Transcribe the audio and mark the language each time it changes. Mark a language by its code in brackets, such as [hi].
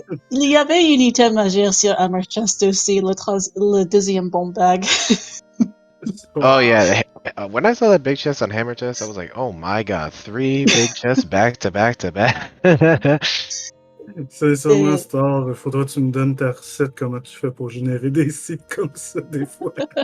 [fr] Il y avait une item majeure sur Hammer Chest aussi, le 2e bomb bag. [en] Oh yeah, when I saw that big chest on Hammer Chest, I was like, oh my god, 3 big chests back to back to back. [fr] Sincèrement, Star, il faudra que tu me donnes ta recette, comment tu fais pour générer des sites comme ça, des fois.